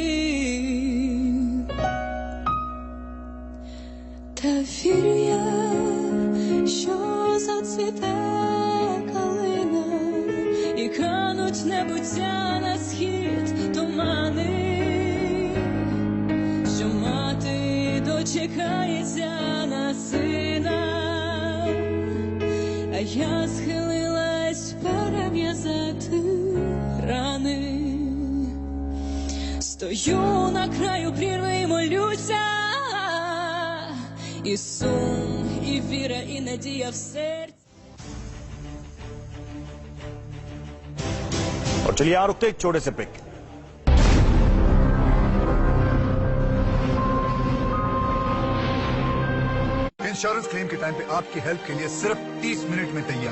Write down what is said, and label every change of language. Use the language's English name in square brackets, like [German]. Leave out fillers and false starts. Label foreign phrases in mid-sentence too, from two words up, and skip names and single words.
[Ukrainian] Та вірю я, що зацвіте калина, і кануть небуття на схід тумани, що мати дочекається на сина, а я схилилась перев'язати рани. Стою на краю прірви і молюся, і сум, і віра, і надія в серці. [Hindi] और चलिए यहां रुकते एक छोटे से ब्रेक। [English] insurance claim [Hindi] के टाइम पे आपकी हेल्प के लिए सिर्फ 30 मिनट में तैयार।